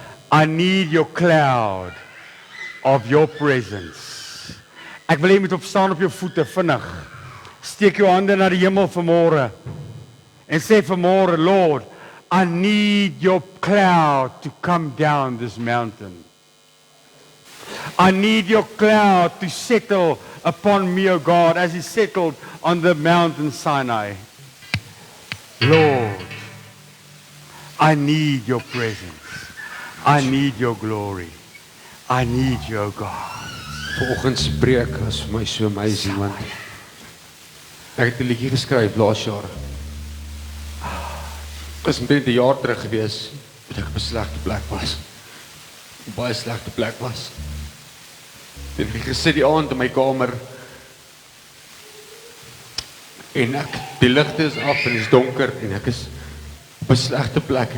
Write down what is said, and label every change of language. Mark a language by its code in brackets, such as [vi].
[en] I need your cloud of your presence. [af] Ek wil hê jy moet opstaan op jou voete vinnig. Steek jou hande na die hemel vanmôre en sê vanmôre, [en] Lord, I need your cloud to come down this mountain. I need your cloud to settle upon me, O God, as He settled on the mountain Sinai. Lord, I need your presence. I need your glory. I need you, O God. [af] Vanoggend se preek was vir my so amazing, want ek het 'n liedjie geskryf laas jaar. Dis net 'n jaar terug gewees, dat ek op 'n slegte plek was. 'n Baie slegte plek was. Ek het gesit die aand in my kamer en die ligte is af en dit is donker en ek is op 'n slegte plek.